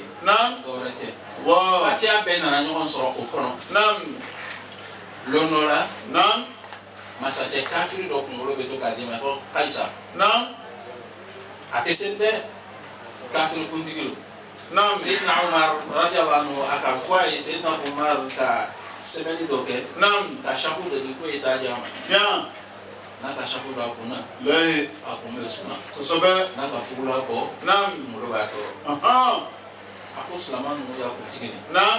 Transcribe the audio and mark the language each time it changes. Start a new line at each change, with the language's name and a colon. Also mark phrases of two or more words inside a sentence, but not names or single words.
Bambara: Naam. Dɔwɛrɛ tɛ. Wow. Fatiya bɛɛ nana ɲɔgɔn sɔrɔ o kɔnɔ. Naam. Lon dɔ la. Naam. Masakɛ kafiri dɔ kunkolo bɛ to k'a d'i ma ko Kaisa. Naam. A tɛ se dɛ kafiri kuntigi don. Naam. Seydina Umar
Arabic: رضي الله عنه
Bambara: a ka fɔ a ye Seydina Umar ka sɛbɛnni dɔ kɛ. Naam. Ka saku dɔ di ko e t'a di a ma. Tiɲɛ. N'a ka saku dɔ a kun na. Layi. A kun bɛ suma. Kosɛbɛ. N'a ka fugula bɔ. Naam. Kunkolo b'a tɔɔrɔ. A ko silamɛ ninnu y'a kuntigi de. Naam.